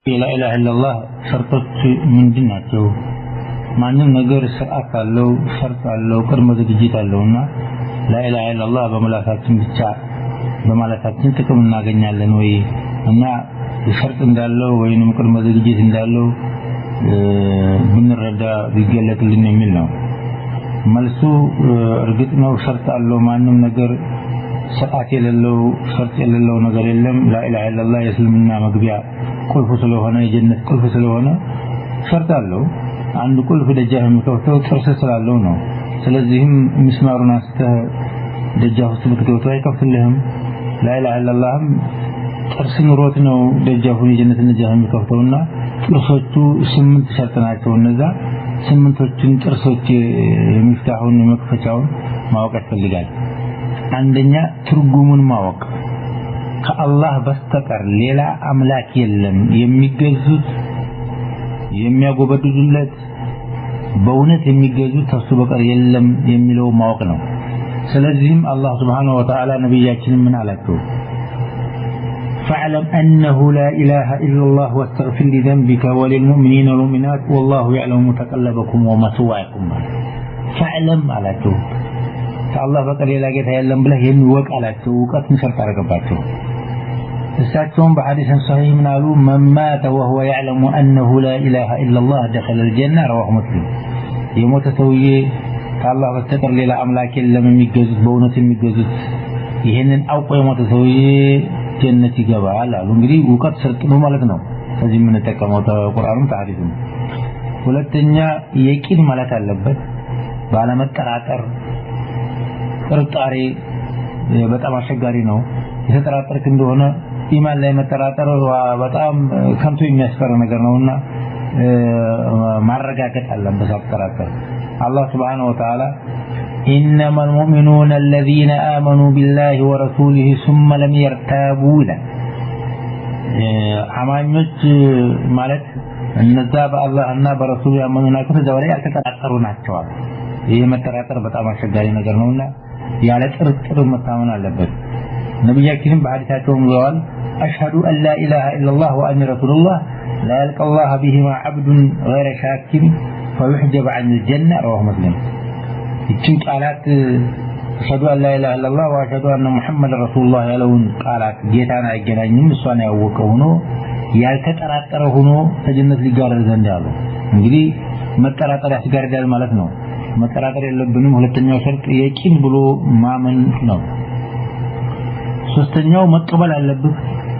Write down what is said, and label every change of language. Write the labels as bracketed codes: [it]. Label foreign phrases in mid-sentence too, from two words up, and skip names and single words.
[ar] لا إله إلا الله شرطت من دينته [am] ማንም ነገር ስርዓት አለው ሸርጥ አለው ቅድመ ዝግጅት አለውና [ar] لا إله إلا الله [am] በመላሳችን ብቻ በማለታችን ጥቅም እናገኛለን ወይ እና ሸርጥ እንዳለው ወይንም ቅድመ ዝግጅት እንዳለው ብንረዳ ቢገለጥልን የሚል ነው መልሱ እርግጥ ነው ሸርጥ አለው ማንም ነገር ስርዓት የሌለው ሸርጥ የሌለው ነገር የለም [ar] لا إله إلا الله [am] የእስልምና መግቢያ ቁልፍ ስለሆነ የጀነት ቁልፍ ስለሆነ ሸርጥ አለው አንድ ቁልፍ ደጃፍ የሚከፍተው ጥርስ ስላለው ነው ስለዚህም ምስማሩን አስተ ደጃፍ ውስጥ ልትወጣ አይከፍትልህም [ar] لا إله إلا الله [am] ጥርስ ኑሮት ነው ደጃፉን የጀነትን ደጃፍ የሚከፍተውና ጥርሶቹ 8 ሸርጥ ናቸው እነዛ 8ቶችን ጥርሶች የሚፍታሁን መክፈቻውን ማወቅ ያስፈልጋል አንደኛ ትርጉሙን ማወቅ ከአላህ በስተቀር ሌላ አምላክ የለም የሚገዙት የሚያጎበድዱለት በእውነት የሚገዙት ተሱ በቀር የለም የሚለው ማወቅ ነው ስለዚህም አላህ [ar] سبحانه وتعالى [am] ነብያችንን ምን [ar] አላቸው فاعلم أنه لا إله إلا الله واستغفر لذنبك وللمؤمنين والمؤمنات والله يعلم متقلبكم ومثواكم فاعلم [am] አላቸው الله በቀር ሌላ ጌታ የለም ብለህ የሚወቅ አላቸው ወቀት ምሰርት አረጋባቸው እሳቸውም በሐዲስ صحيح ምን አሉ [ar] من مات وهو يعلم أنه لا إله إلا الله دخل الجنة رواه مسلم [am] የሞተ ሰውዬ ከአላህ በስተቀር ሌላ አምላክ የለም የሚገዙት በእውነት የሚገዙት ይሄንን አውቆ የሞተ ሰውዬ ጀነት ይገባል አሉ እንግዲህ ወቀት ሰርጥ ነው ማለት ነው ስለዚህ ምን ተጠቀመው ተቁርአኑም ታሪክም ሁለተኛ የቂን ማለት አለበት ባለመጠራጠር ጥርጣሬ በጣም አስቸጋሪ ነው የተጠራጠርክ እንደሆነ ኢማን ላይ መጠራጠር በጣም ከንቱ የሚያስፈራ ነገር ነውና ማረጋገጥ አለበት አጥራጠር አላህ [ar] سبحانه وتعالى إنما المؤمنون الذين آمنوا بالله ورسوله ثم لم يرتابوا [am] አማኞች ማለት እነዛ በአላህና በረሱሉ ያመኑና ከዛው ላይ ያልተጠራጠሩ ናቸው ይሄ መጠራጠር በጣም አስቸጋሪ ነገር ነውና ያለ ጥርጥር መታመን አለበት ነብያችንም በሐዲሳቸው ብለዋል [ar] أشهد أن لا إله إلا الله وأني رسول الله لا يلقى الله بهما عبد غير شاك فيحجب عن الجنة رواه مسلم [am] ይህች ቃላት [ar] أشهد أن لا إله إلا الله وأشهد أن محمد رسول الله [am] ያለውን ቃላት ጌታን አይገናኝም እሷን ያወቀው ነው ያልተጠራጠረ ሆኖ ተጀነት ሊጋረድ ዘንድ ያለው እንግዲህ መጠራጠር ያስጋርዳል ማለት ነው መጠራጠር የለብንም ሁለተኛው ሸርጥ የቂን ብሎ ማመን ነው ሶስተኛው መቀበል አለበት